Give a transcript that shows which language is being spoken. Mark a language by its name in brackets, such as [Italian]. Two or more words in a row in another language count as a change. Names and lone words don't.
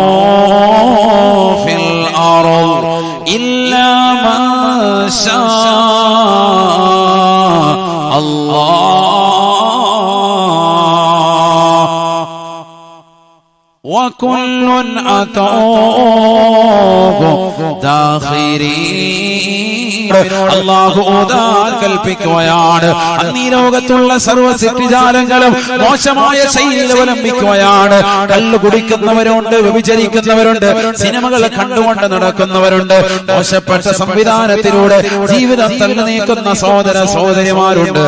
[Arabic] في الأرض إلا من شاء الله وكل أتوه داخرين [Malayalam] അല്ലാഹു ഓതാൻ കൽപ്പിക്കുകയാണ്. അന്നീ ലോകത്തുള്ള സർവ്വ സൃഷ്ടിജാലങ്ങളും മോശമായ ശൈലിയിൽ അവലംബിക്കുകയാണ്. കള്ളു കുടിക്കുന്നവരുണ്ട്, വ്യഭിചരിക്കുന്നവരുണ്ട്, സിനിമകൾ കണ്ടുകൊണ്ട് നടക്കുന്നവരുണ്ട്, മോശപ്പെട്ട സംവിധാനത്തിലൂടെ ജീവിതം തള്ളി നീക്കുന്ന സഹോദര സഹോദരിമാരുണ്ട്.